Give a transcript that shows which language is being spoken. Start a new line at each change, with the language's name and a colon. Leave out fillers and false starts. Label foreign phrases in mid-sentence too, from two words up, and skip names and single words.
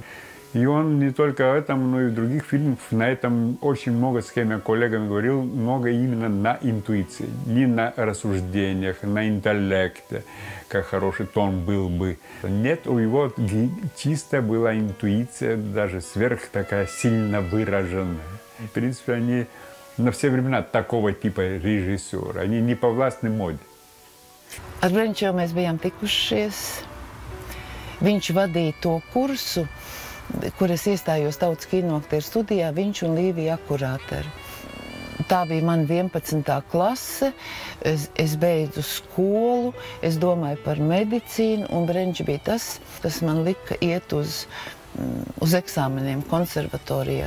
Russian: И он не только в этом, но и в других фильмах на этом очень много, с кем я коллегами говорил, много именно на интуиции, не на рассуждениях, на интеллекте, как хороший тон был бы. Нет, у него чисто была интуиция, даже сверх такая сильно выраженная. В принципе, они на все времена такого типа режиссера, они не повластны моде.
Latvian: Ar Brenču mēs bijām tikušies. Viņš vadīja to kursu, kur es iestājos Tautas kinoaktieru studijā, viņš un Līvija Akurāteri. Tā bija man 11. klase, es beidzu skolu, es domāju par medicīnu, un Brenčs bija tas, kas man lika iet uz eksāmeniem konservatorijā.